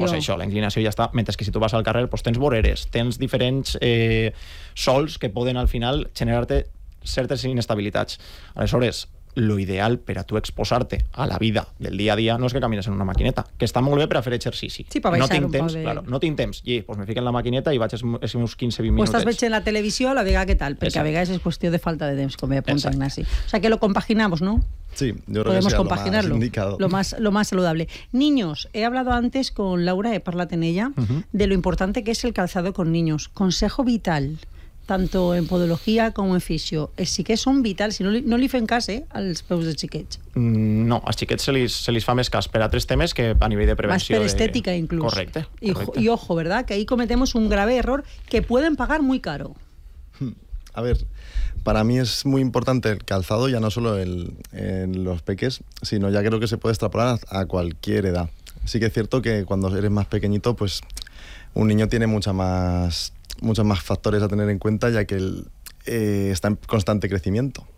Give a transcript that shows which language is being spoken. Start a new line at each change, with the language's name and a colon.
Catalan: Pues això, la inclinació ja està. Mentre que si tu vas al carrer, pues tens voreres, tens diferents sols que poden, al final, generar-te certes inestabilitats. Aleshores, lo ideal per a tu exposar-te a la vida del dia a dia no és que camines en una maquineta, que està molt bé per a fer exercici. Sí, per baixar un poc. Claro, no tinc temps. I, pues me fico en la maquineta i vaig els meus 15-20 minuts. O estàs veient la televisió a la vegada que tal, perquè a vegades és qüestió de falta de temps, com bé apunta Ignasi.
Spanish: O sea, que lo compaginamos, ¿no? Sí, yo creo podemos que compaginarlo, lo más indicado. Lo más saludable. Niños, he hablado antes con Laura,
Catalan: he parlat en ella,
Spanish: de lo importante que es el calzado con niños. Consejo vital, tanto en podología como en fisio.
Catalan: Els xiquets són vitals, si no li fem cas, als peus dels xiquets. No, als xiquets se li fa més cas per a tres temes que a nivell de prevenció. Más per estètica, inclús. Correcte.
Spanish: I ojo, ¿verdad? Que ahí cometemos un grave error que pueden pagar muy caro. A ver, para mí es muy importante el calzado, ya no solo en los peques, sino ya creo que se puede extrapolar a cualquier edad. Sí que es cierto que cuando eres más pequeñito, pues un niño tiene muchos más factores a tener en cuenta, ya que está en constante crecimiento.